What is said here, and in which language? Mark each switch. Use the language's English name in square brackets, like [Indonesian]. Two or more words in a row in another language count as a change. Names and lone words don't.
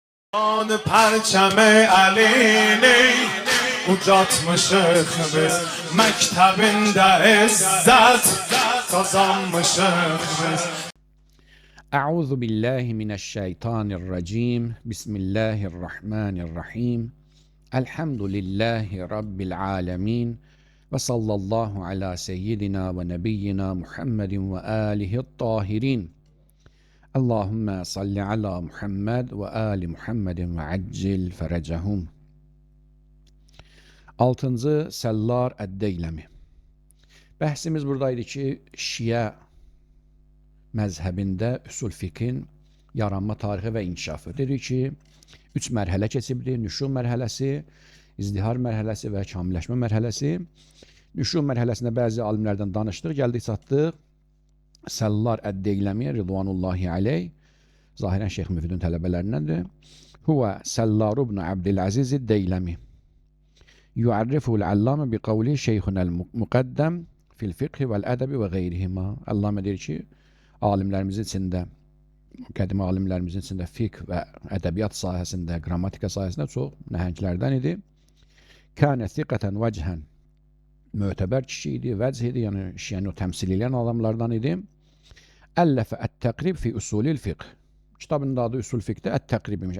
[Azerbaijani] آن پرچم علینی ucatmışıq biz məktəbində izzət qazanmışıq biz. [Arabic] أعوذ بالله من الشيطان الرجيم. بسم الله الرحمن الرحيم. الحمد لله رب العالمين. وصلى الله على سيدنا ونبينا محمد وآله الطاهرين. اللهم صل على محمد وآل محمد وعجل فرجهم. [Azerbaijani] 6-cı Səllar Əd-Deyləmi. Bəhsimiz buradaydı ki, Şiə məzhəbində üsul fiqhin yaranma tarixi və inkişafı. Dedik ki, 3 mərhələ keçibdir. Nüşu mərhələsi, izdihar mərhələsi və kamilləşmə mərhələsi. Nüşu mərhələsində bəzi alimlərdən danışdıq, gəldik çatdıq Səllar Əd-Deyləmi [Arabic] رضوان الله عليه, [Azerbaijani] zahirən Şeyx Müfidin tələbələrindəndir. [Arabic] هو سلار بن عبد العزيز الديلمي. يعرفه العلامة بقول شيخنا المقدم في الفقه والأدب وغيرهما. [Azerbaijani] Allame deyir ki, alimlərimizin içində, qədim alimlərimizin içində fiqh və ədəbiyyat sahəsində, qrammatika sahəsində çox nəhənglərdən idi. [Arabic] كان ثقة وجها, [Azerbaijani] mötəbər kişi idi, vəcih idi, yəni şiəni o təmsil edən adamlardan idi. [Arabic] ألف التقريب في أصول الفقه. [Azerbaijani] Kitabın adı usul fiqhdə ət-təqrib imiş.